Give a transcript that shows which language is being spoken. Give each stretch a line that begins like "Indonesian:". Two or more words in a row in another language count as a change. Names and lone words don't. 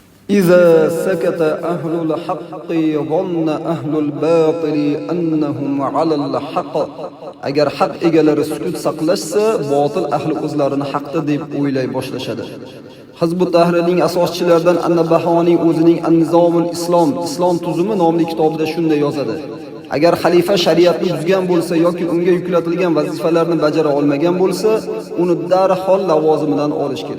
Arabic: إذا سكت أهل الحق ظن أهل الباطل أنهم على الحق.
Uzbek: Agar haq egalari sukut saqlashsa, botil ahli o'zlarini haqda deb o'ylay boshlashadi. Hizb ut-Tahrirning asoschilaridan An-Nabahoniy o'zining An-Nizomul Islom, Islom tuzumi nomli kitobida shunday yozadi. Agar xalifa shariatni buzgan bo'lsa yoki unga yuklatilgan vazifalarni bajara olmagan bo'lsa, uni darhol lavozimidan olish kerak.